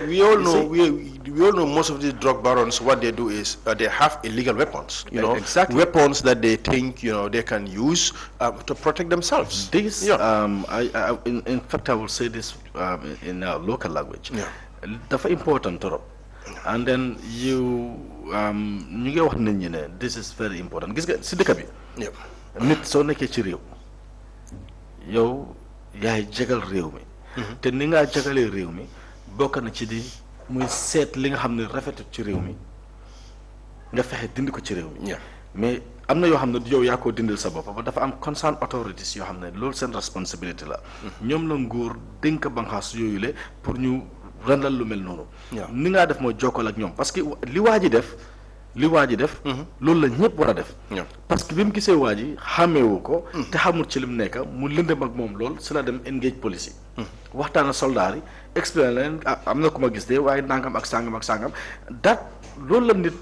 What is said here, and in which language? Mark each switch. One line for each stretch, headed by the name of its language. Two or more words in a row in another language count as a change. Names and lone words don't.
English: We all know most of these drug barons. What they do is they have illegal weapons. Exactly. Weapons that they think they can use to protect themselves. This, in fact, I will say this in our local language. Yeah.
Wolof: Dafa important torop.
English: And then you
Wolof: ñu ngi wax nit ñi ne
English: this is very important
Wolof: gis nga si dëkk bi nit soo nekkee ci réew yow yaay jagal réew mi te ni ngaa jagalee réew mi bokk na ci di muy seet li nga xam ne rafetul ci réew mi nga fexe dindi ko ci réew mi mais am na yoo xam ne yow yaa koo dindil sa bopp ba dafa am
English: concerned authorities
Wolof: yoo xam ne loolu seen responsibility la ñoom la nguur dénk banxaas yooyu le pour ñu randal lu mel noonu ni ngaa def mooy jokkal ak ñoom
French: parce que
Wolof: li waa ji def loolu la ñëpp war a def
French: parce que
Wolof: bi mu gisee waa ji xàmmeewu ko te xamul ci lim nekk mu lëndëm ak moom lool si la dem
English: engage police
Wolof: yi waxtaan ak soldaar yi expliqué leen am na ku ma gis de waaye nangam ak sangam dat loolu la nit